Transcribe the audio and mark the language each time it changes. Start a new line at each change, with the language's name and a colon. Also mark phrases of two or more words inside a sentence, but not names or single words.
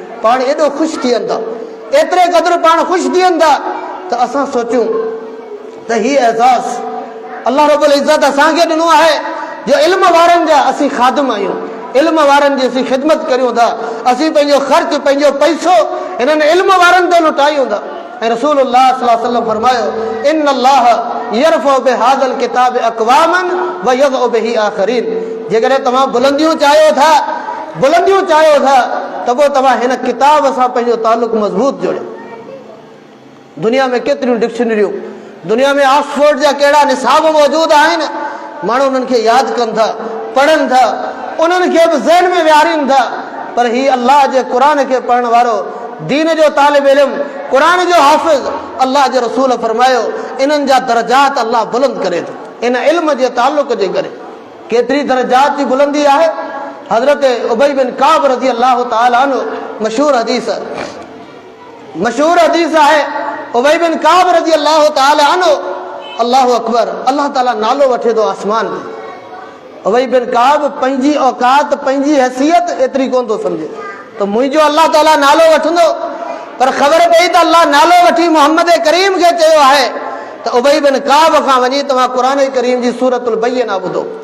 Sindhi: पाण एॾो ख़ुशि थी वेंदा, एतिरे क़दुरु पाण ख़ुशि थी वेंदा त असां सोचूं त हीअ एज़ाज़
Arabic: الله رب العزة
Sindhi: असांखे ॾिनो आहे जो इल्म वारनि जा असीं ख़ादिम आहियूं, इल्म वारनि जी असीं ख़िदमत करियूं था। असीं पंहिंजो ख़र्च, पंहिंजो पैसो हिननि इल्म वारनि ते लुटायूं था। ऐं रसूलुल्लाह
Arabic: صلى الله عليه وسلم
Sindhi: फरमायो,
Arabic: إن الله يرفع بهذا الكتاب أقواما ويضع به آخرين.
Sindhi: जेकॾहिं तव्हां बुलंदियूं चाहियो था, बुलंदियूं चाहियो था त पोइ तव्हां हिन किताब सां पंहिंजो तालुक़ मज़बूत जोड़ियो। दुनिया में केतिरियूं डिक्शनरियूं, दुनिया में ऑक्सफोर्ड जा कहिड़ा निसाब मौजूदु आहिनि, माण्हू उन्हनि खे यादि कनि था, पढ़नि था, उन्हनि खे बि ज़हन में विहारीनि था। पर हीअ अल्लाह जे क़ुर खे पढ़ण वारो, दीन जो तालिब इल्म, क़ुर जो हाफ़िज़, अल्लाह जे रसूल फरमायो इन्हनि जा दर्जात अल्लाह बुलंद करे थो इन इल्म जे ताल्लुक़ जे करे। केतिरी दर्जात जी बुलंदी आहे। हज़रत उबई बिन काब
Arabic: رضي الله تعالى عنه,
Sindhi: मशहूर हदीस आहे, उबई बिन काब
Arabic: رضي الله تعالى عنه, الله أكبر,
Sindhi: अल्लाह ताला नालो वठे थो आसमान में, उबई बिन काब पंहिंजी औकात पंहिंजी हैसियत एतिरी कोन थो सम्झे त मुंहिंजो अल्लाह ताला नालो वठंदो, पर ख़बर पई त अल्लाह नालो वठी मोहम्मद करीम खे चयो आहे त उबई बिन काब खां वञी तव्हां क़ुरान करीम जी सूरतुल बय्यना ॿुधो।